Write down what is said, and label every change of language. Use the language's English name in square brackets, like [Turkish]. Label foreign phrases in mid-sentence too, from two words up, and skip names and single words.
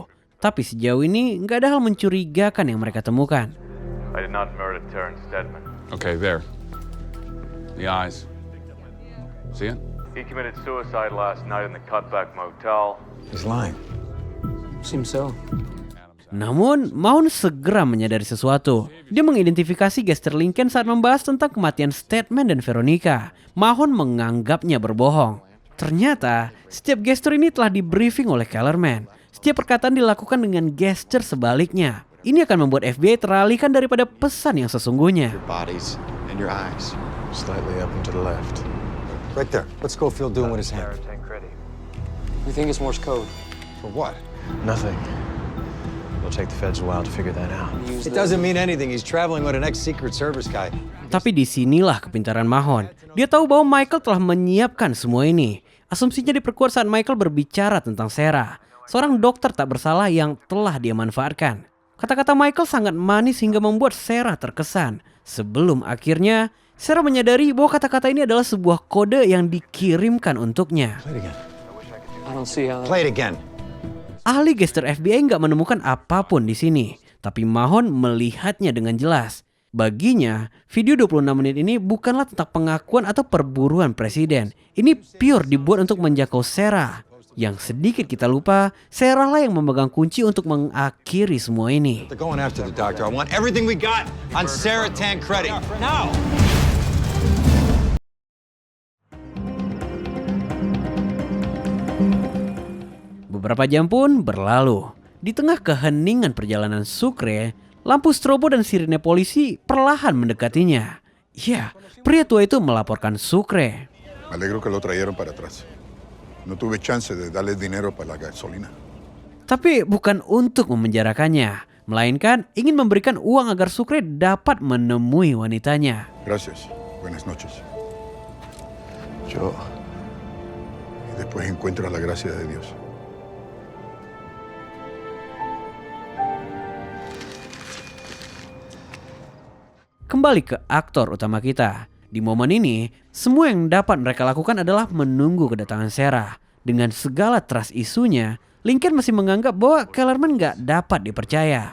[Indonesian] Tapi sejauh ini nggak ada hal mencurigakan yang mereka temukan. [English] I did not murder Terrence Stedman. Okay, there. The eyes. See it? He committed suicide last night in the Cutback Motel. He's lying. Seems so. [Indonesian] Namun, Mahon segera menyadari sesuatu. Dia mengidentifikasi gestur Lincoln saat membahas tentang kematian Stedman dan Veronica. Mahon menganggapnya berbohong. Ternyata, setiap gestur ini telah di-briefing oleh Kellerman. Setiap perkataan dilakukan dengan gestur sebaliknya. Ini akan membuat FBI teralihkan daripada pesan yang sesungguhnya. [English] Your bodies and your eyes. Slightly up and to the left. Right there. What's Schofield doing with his hand? We think it's Morse code. For what? Nothing. It'll take the feds a while to figure that out. It doesn't mean anything. He's traveling with an ex-Secret Service guy. [Indonesian] Tapi disinilah kepintaran Mahon. Dia tahu bahwa Michael telah menyiapkan semua ini. Asumsinya diperkuat saat Michael berbicara tentang Sarah, seorang dokter tak bersalah yang telah dia manfaatkan. Kata-kata Michael sangat manis hingga membuat Sarah terkesan. Sebelum akhirnya Sarah menyadari bahwa kata-kata ini adalah sebuah kode yang dikirimkan untuknya. [English] Play it again. [Indonesian] Ahli gestur FBI nggak menemukan apapun di sini, tapi Mahon melihatnya dengan jelas. Baginya, video 26 menit ini bukanlah tentang pengakuan atau perburuan presiden. Ini pure dibuat untuk menjangkau Sarah. Yang sedikit kita lupa, Sarah lah yang memegang kunci untuk mengakhiri semua ini. [English] They're going after the doctor. I want everything we got on Sarah Tancredi. Now! [Indonesian] Beberapa jam pun berlalu. Di tengah keheningan perjalanan Sucre, lampu strobo dan sirine polisi perlahan mendekatinya. Ya, pria tua itu melaporkan Sucre. [Spanish] Me alegro que lo trajeron para atrás. No tuve chance de darle dinero para la gasolina. [Indonesian] Tapi bukan untuk memenjarakannya, melainkan ingin memberikan uang agar Sucre dapat menemui wanitanya. [Spanish] Gracias. Buenas noches. Yo. Y después encuentro la gracia de Dios. [Indonesian] Kembali ke aktor utama kita. Di momen ini, semua yang dapat mereka lakukan adalah menunggu kedatangan Sarah. Dengan segala [English] trust isunya, [Indonesian] Lincoln masih menganggap bahwa Kellerman gak dapat dipercaya.